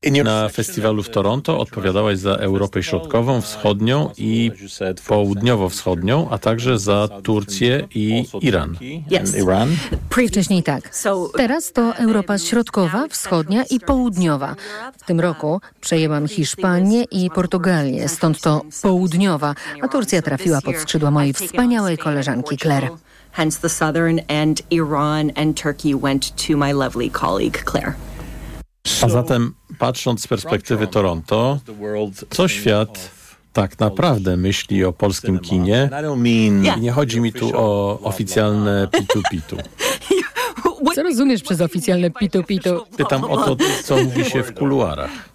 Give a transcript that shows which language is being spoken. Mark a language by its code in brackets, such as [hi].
[pl] Na festiwalu w Toronto odpowiadałaś za Europę Środkową, Wschodnią i Południowo-Wschodnią, a także za Turcję i Iran. Wcześniej tak. Teraz to Europa Środkowa, Wschodnia i Południowa. W tym roku przejęłam Hiszpanię i Portugalię, stąd to Południowa, a Turcja trafiła pod skrzydła mojej wspaniałej koleżanki Claire. [en] Hence the Southern and Iran and Turkey went to my lovely colleague Claire. [pl] A zatem, patrząc z perspektywy Toronto, co świat tak naprawdę myśli o polskim kinie? I nie chodzi mi tu o oficjalne pitu-pitu. Co rozumiesz przez oficjalne pitu-pitu? Pytam o to, co mówi się w kuluarach.